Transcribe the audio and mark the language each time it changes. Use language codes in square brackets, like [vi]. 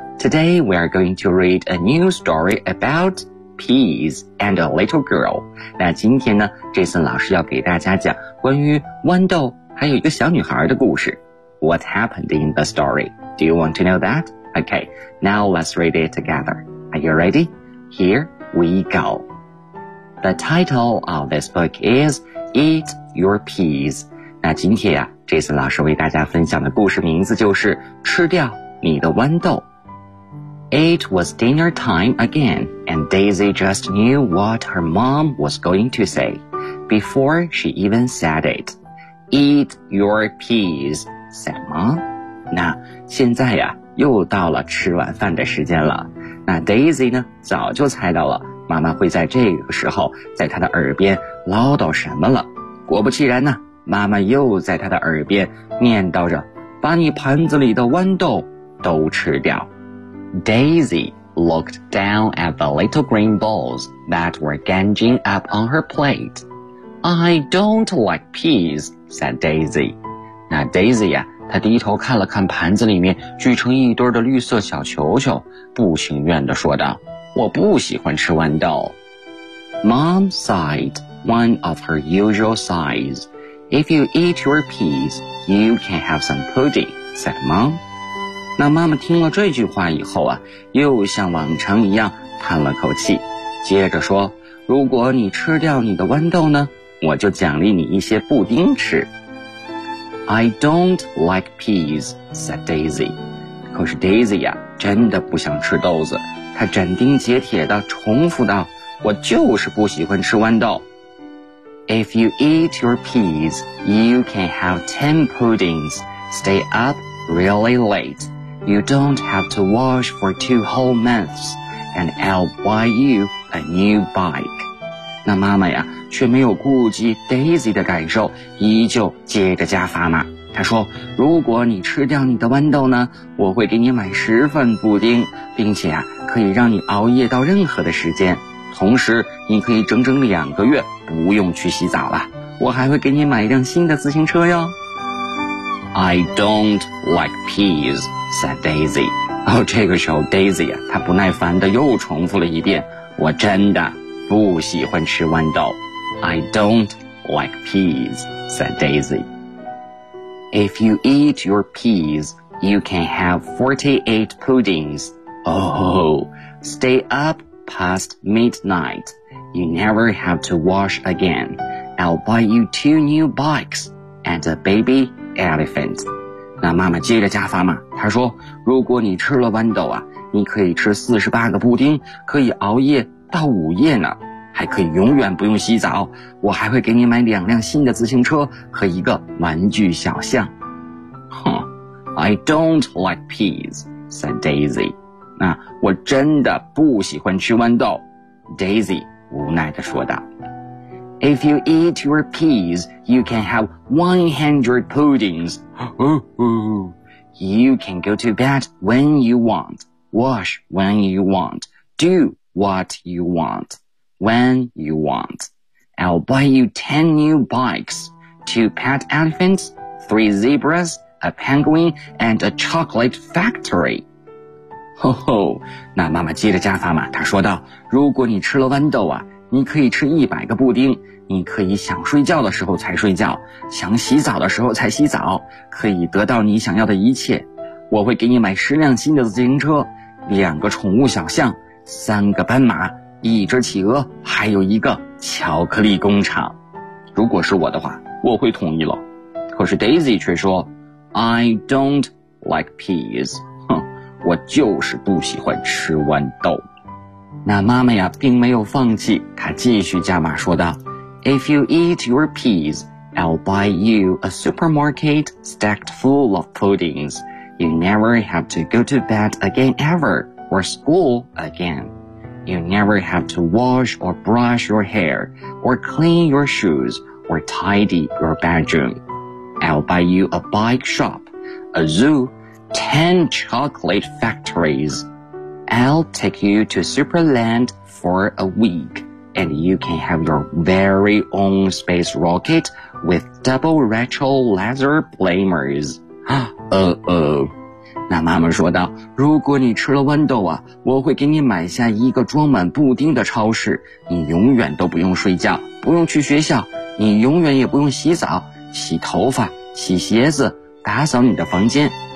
[en] Today we are going to read a new story about peas and a little girl。 [zh] 那今天呢， Jason 老师要给大家讲关于豌豆还有一个小女孩的故事。 [en] What happened in the story? Do you want to know that? Okay, now let's read it together. Are you ready? Here we go. The title of this book is Eat Your Peas。 [zh] 那今天啊， Jason 老师为大家分享的故事名字就是吃掉你的豌豆。 [en] It was dinner time again, and Daisy just knew what her mom was going to say before she even said it. Eat your peas, said mom. [zh] 那现在呀，又到了吃晚饭的时间了。那 Daisy 呢，早就猜到了妈妈会在这个时候在她的耳边唠叨什么了。果不其然呢，妈妈又在她的耳边念叨着，把你盘子里的豌豆都吃掉。 [en] Daisy looked down at the little green balls that were ganging up on her plate. I don't like peas, said Daisy. [zh] 那 Daisy 呀、啊、她低头看了看盘子里面聚成一堆的绿色小球球，不情愿地说道，我不喜欢吃豌豆。 [en] Mom sighed, one of her usual sighs. If you eat your peas, you can have some pudding, said Mom. [zh] 那妈妈听了这句话以后啊，又像往常一样叹了口气，接着说，如果你吃掉你的豌豆呢，我就奖励你一些布丁吃。 [en] I don't like peas, said Daisy. [zh] 可是 Daisy 呀、啊、真的不想吃豆子，她斩钉截铁地重复道，我就是不喜欢吃豌豆。 [en] If you eat your peas, you can have 10 puddings, stay up really late. You don't have to wash for 2 whole months, and I'll buy you a new bike. [zh] 那妈妈呀，却没有顾及 Daisy 的感受，依旧接着加砝码。她说，如果你吃掉你的豌豆呢，我会给你买10份布丁，并且啊，可以让你熬夜到任何的时间。同时，你可以整整2个月不用去洗澡了。我还会给你买一辆新的自行车哟。 [en] I don't like peas. said Daisy. [zh] 哦，这个时候 Daisy 啊，她不耐烦地又重复了一遍，我真的不喜欢吃豌豆。 [en] I don't like peas, said Daisy. If you eat your peas, you can have 48 puddings. Oh, stay up past midnight. You never have to wash again. I'll buy you 2 new bikes and a baby elephant. [zh] 那妈妈接着加砝码，她说，如果你吃了豌豆啊，你可以吃48个布丁，可以熬夜到午夜呢，还可以永远不用洗澡，我还会给你买2辆新的自行车和一个玩具小象。 [en] 哼， I don't like peas, said Daisy. [zh] 那我真的不喜欢吃豌豆， Daisy 无奈地说道。 [en] If you eat your peas, you can have 100 puddings. You can go to bed when you want, wash when you want, do what you want, when you want. I'll buy you 10 new bikes, 2 pet elephants, 3 zebras, a penguin, and a chocolate factory. [zh] 哦吼，那妈妈接着加砝码，她说道，如果你吃了豌豆啊，你可以吃100个布丁，你可以想睡觉的时候才睡觉，想洗澡的时候才洗澡，可以得到你想要的一切。我会给你买10辆新的自行车，2个宠物小象，3个斑马，1只企鹅，还有1个巧克力工厂。如果是我的话，我会同意了。可是 Daisy 却说， [en] I don't like peas. [zh] 哼，我就是不喜欢吃豌豆。那妈妈呀并没有放弃，她继续加码说道， [en] If you eat your peas, I'll buy you a supermarket stacked full of puddings. You never have to go to bed again ever, or school again. You never have to wash or brush your hair, or clean your shoes, or tidy your bedroom. I'll buy you a bike shop, a zoo, 10 chocolate factories. I'll take you to Superland for a week, and you can have your very own space rocket with double retro laser blamers. Uh-oh. [zh] 那妈妈说道，如果你吃了豌豆啊，我会给你买下一个装满布丁的超市，你永远都不用睡觉，不用去学校，你永远也不用洗澡、洗头发、洗鞋子、打扫你的房间。